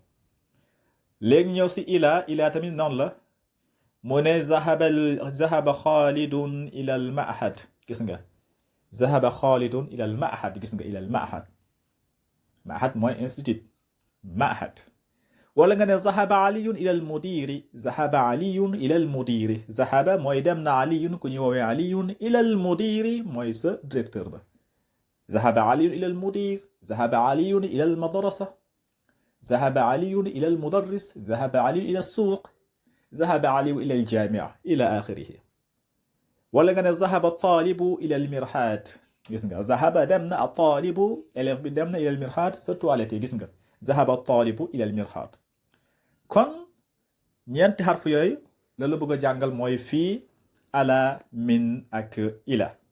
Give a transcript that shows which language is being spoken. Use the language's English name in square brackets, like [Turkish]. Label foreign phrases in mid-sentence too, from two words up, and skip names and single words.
[Wolof] léegi ñëw si ila tamit noonu la mu ne [Arabic] ذهب خالد إلى المعهد, [Wolof] gis nga [Arabic] ذهب خالد إلى المعهد, [Wolof] gis nga [Arabic] إلى المعهد, ma'had mooy institut, ma'had. [Wolof] wala nga ne [Arabic] ذهب علي إلى المدير, ذهب علي إلى المدير, zahaba [Wolof] mooy dem na [Arabic] aliyun [Wolof] ku ñu woowee [Arabic] aliyun, إلى المدير [Wolof] mooy sa directeur ba. [Arabic] ذهب علي إلى المدير ذهب علي إلى المدرسة ذهب علي إلى المدرس ذهب علي إلى السوق ذهب علي إلى الجامعة إلى آخره. [Wolof] wala nga ne [Arabic] ذهب الطالب إلى المرحاض, [Wolof] gis nga [Arabic] zahaba [Wolof] dem na a [Arabic] taalibu, [Wolof] élève bi dem na [Arabic] إلى المرحاض [Wolof] sa toilette, gis nga [Arabic] ذهب الطالب إلى المرحاض. [Wolof] kon ñeenti xarf yooyu la bëgg a jàngal mooy fii, ala, min ak ila.